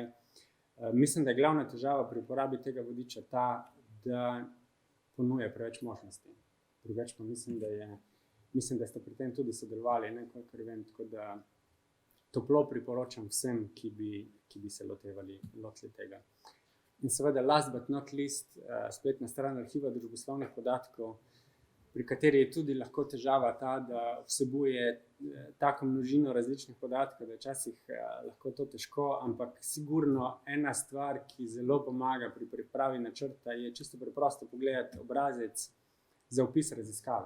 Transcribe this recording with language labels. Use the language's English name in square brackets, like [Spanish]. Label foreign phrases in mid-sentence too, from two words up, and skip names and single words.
[Slovenian] Mislim, da je glavna težava pri uporabi tega vodiča ta, da ponuja preveč možnosti. Drugače pa mislim, da ste pri tem tudi sodelovali, kolikor vem, tako da toplo priporočam vsem, ki bi se lotili tega. In seveda, [English] last but not least, [Slovenian] spletna stran arhiva družboslovnih podatkov, pri kateri je tudi lahko težava ta, da vsebuje tako množino različnih podatkov, da je včasih lahko to težko, ampak sigurno ena stvar, ki zelo pomaga pri pripravi načrta, je čisto preprosto pogledati obrazec za opis raziskave.